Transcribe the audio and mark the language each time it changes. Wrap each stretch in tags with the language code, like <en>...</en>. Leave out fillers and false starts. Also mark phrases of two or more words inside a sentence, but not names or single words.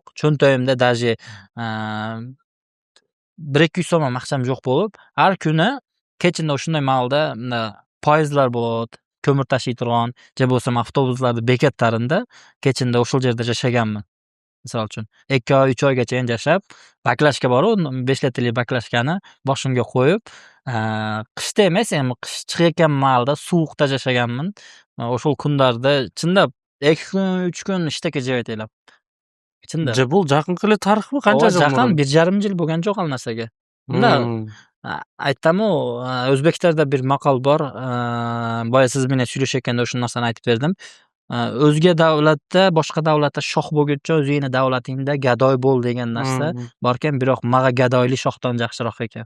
<uz>Cho'ntagimda даже 1-200 so'm ham aqcham yo'q bo'lib, har kuni kechinda shunday malda poyezdlar bo'ladi, ko'mir tashiy turgan, je bo'lsam avtobuslarda bekatlarida kechinda o'shul yerda yashaganman. Misol uchun 2 oy, 3 oygacha yashab, baklashka bor-ku, 5 litrli baklashkani boshimga qo'yib, qishda emas, qish chiqayotgan malda sovuqda yashaganman. O'shul kunlarda chindab 2 kun, 3 kun ishda kechirib edim. Chindab.</uz> <ky>Je bul jaqinqi эле tarixmi?</ky> <uz>Qancha yil? Jaqin 1,5 yil bo'lgan yo'q al narsaga. Bunda aytdim-u, o'zbeklarda bir maqol bor. Boya siz bilan suylashayotganda o'sha narsani aytib berdim. O'zga davlatda, boshqa davlatda shoh bo'lguncha o'zingni davlatingda gadoy bo'l degan narsa borkan, biroq maga gadoyli shohdan yaxshiroq ekan.</uz>